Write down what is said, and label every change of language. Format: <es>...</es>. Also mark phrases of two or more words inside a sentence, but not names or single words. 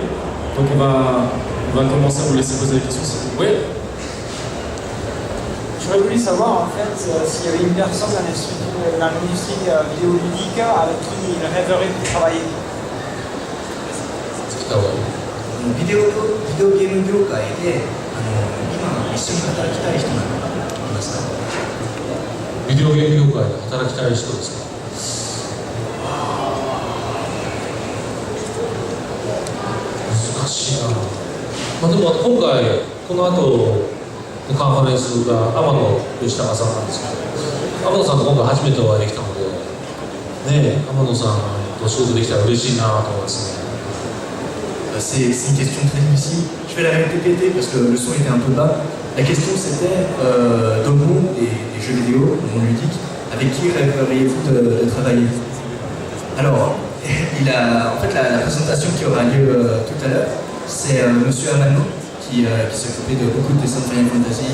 <fr>Donc on va commencer à vous laisser poser des questions si vous voulez. J'aurais voulu savoir en fait s'il y avait une personne dans l'industrie vidéoludique avec qui il rêverait de travailler.</fr> <ja>ビデオゲーム業界で今一緒に働きたい人なんかいますか？ビデオゲーム業界で働きたい人ですか？難しいな。でも今回この後のカンファレンスが天野義高さんなんですけど、天野さんと今回初めてお会いできたので、天野さんとお仕事できたら嬉しいなと思いますね。</ja> <fr>C'est une question très difficile. Je vais la répéter parce que le son était un peu bas. La question c'était dans le monde des jeux vidéo, le monde ludique, avec qui rêveriez-vous de travailler? Alors, en fait la présentation qui aura lieu tout à l'heure, c'est Monsieur Amano qui s'occupait de beaucoup de dessins de Final Fantasy.</fr>